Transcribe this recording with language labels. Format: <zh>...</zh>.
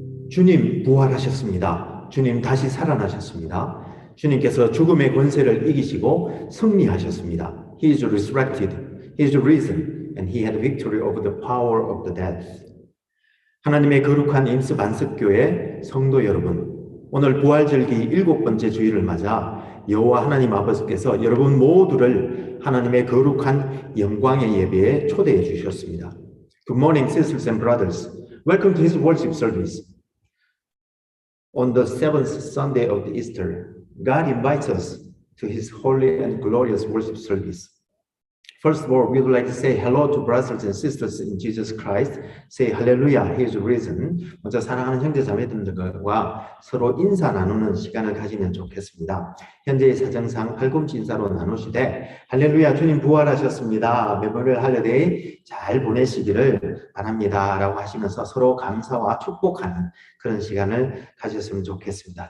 <ko>주님 부활하셨습니다. 주님 다시 살아나셨습니다. 주님께서 죽음의 권세를 이기시고 승리하셨습니다.</ko> <en>He is resurrected, He is risen, and He had victory over the power of the dead.</en> <ko>하나님의 거룩한 임스 반석교회 성도 여러분, 오늘 부활절기 7번째 주일을 맞아 여호와 하나님 아버지께서 여러분 모두를 하나님의 거룩한 영광의 예배에 초대해 주셨습니다.</ko> <en>Good morning, sisters and brothers. Welcome to His worship service. On the seventh Sunday of the Easter, God invites us to His holy and glorious worship service. First of all, we would like to say hello to brothers and sisters in Jesus Christ. Say hallelujah, He is risen.</en> <ko>먼저 사랑하는 형제 자매들과 서로 인사 나누는 시간을 가지면 좋겠습니다. 현재의 사정상 팔꿈치 인사로 나누시되 할렐루야, 주님 부활하셨습니다. 메모리얼 할리데이 잘 보내시기를 바랍니다 라고 하시면서 서로 감사와 축복하는 그런 시간을 가졌으면 좋겠습니다.</ko>